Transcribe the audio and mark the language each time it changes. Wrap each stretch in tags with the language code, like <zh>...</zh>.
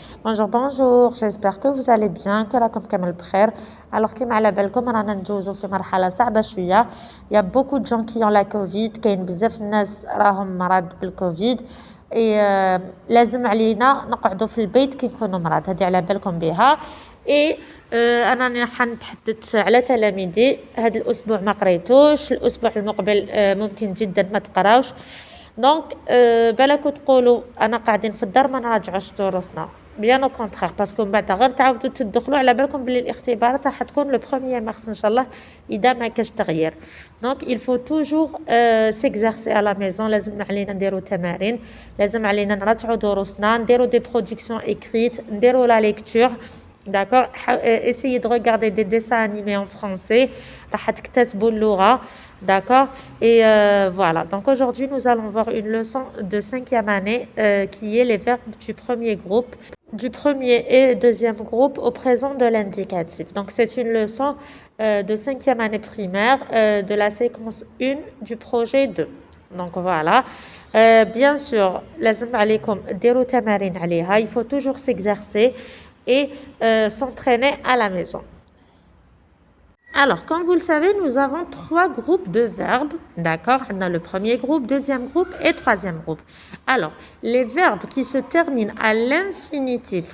<fr>Bonjour, bonjour, j'espère que vous allez bien, que</fr> <ar>راكم كامل بخير. Alors كيما على بالكم رانا ندوزو في مرحلة صعبة شوية.</ar> <fr>Il y a beaucoup de gens qui ont la Covid,</fr> <ar>كاين بزاف الناس راهم مرض بالكوفيد. لازم علينا نقعدوا في البيت كي نكونوا مرض، هذه على بالكم بها. اي انا راح نتحدث على تلاميذي. هذا الاسبوع ما قريتوش، الاسبوع المقبل ممكن جدا ما تقراوش. دونك بالكم تقولوا انا قاعدين في الدار ما نراجعوش دروسنا، بيان او كونترير، باسكو من بعد غير تعاودوا تدخلوا على بالكم بلي الاختبارات راح تكون لو 1 مارس ان شاء الله اذا ما كاش تغيير.</ar> <fr>دونك il faut toujours s'exercer à la maison.</fr> <ar>لازم علينا نديروا تمارين، لازم علينا نراجعوا دروسنا، نديروا دي برودكسيون écrites، نديروا لا ليكتور.</ar> <fr>D'accord, essayez de regarder des dessins animés en français.</fr> <ar>راح تكتسبوا اللغة.</ar> <fr>D'accord. Et voilà. Donc aujourd'hui, nous allons voir une leçon de 5e année qui est les verbes du premier groupe, du premier et deuxième groupe au présent de l'indicatif. Donc c'est une leçon de 5e année primaire de la séquence 1 du projet 2. Donc voilà. Bien sûr,</fr> <ar>لازم عليكم ديروا تمارين عليها.</ar> <fr>Il faut toujours s'exercer et s'entraîner à la maison. Alors, comme vous le savez, nous avons 3 groupes de verbes. D'accord? On a le premier groupe, deuxième groupe et troisième groupe. Alors, les verbes qui se terminent à l'infinitif.</fr>